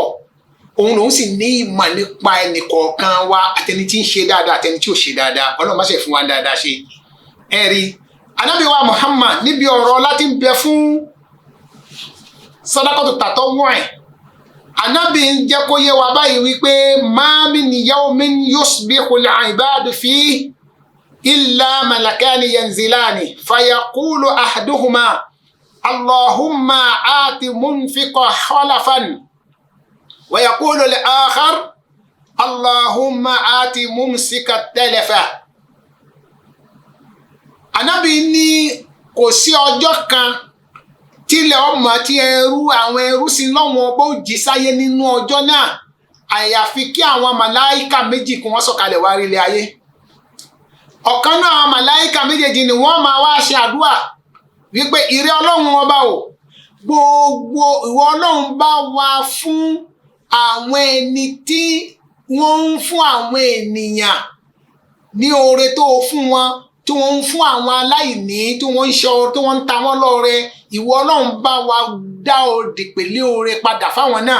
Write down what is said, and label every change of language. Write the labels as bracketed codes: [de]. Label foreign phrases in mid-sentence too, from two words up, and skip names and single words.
[yo] Òun lòun sì ní ìmọ̀ nípa ẹnì kọ̀ọ̀kan wa àtẹni tí ń ṣe dáadáa àtẹni tí ò ṣe dáadáa. Ọlọ́run má ṣe fún wa dáadáa ṣe. Ẹ̀rí Ànábì wa Muhammad níbi ọ̀rọ̀ láti ń bẹ fún [ar] صدقة تطوع'. [yo] Ànábì ń jẹ́ kó yé wa báyìí wípé [ar] ما من يوم يصبح العباد فيه إلا ملكان ينزلان فيقول أحدهما اللهم أعط منفقا خلفا ويقول الآخر اللهم أعط ممسكا تلفا. [yo] Ànábì ní kò sí ọjọ́ kan tílẹ̀ ọmọ tí àwọn ẹrú sí lọ́wọ́ bó jí sáyé nínú ọjọ́ náà àyàfi kí àwọn màláíkà méjì kí wọ́n sọ̀kalẹ̀ wá rí ilé ayé. Ọ̀kan náà àwọn màláíkà méjèèjì ni wọ́n máa wá ṣe àdúrà wípé ìrẹ́ Ọlọ́run ọba o gbogbo ìwọ Ọlọ́run bá wa fún àwọn ẹni tí wọ́n ń fún àwọn ènìyàn ní oore tó fún wọn tí wọ́n ń fún àwọn aláìní tí wọ́n ń ṣọ́ tí wọ́n ń ta wọ́n lọ́rẹ ìwọ Ọlọ́run bá wa dá òdì pẹ̀lẹ́ oore padà fáwọn náà.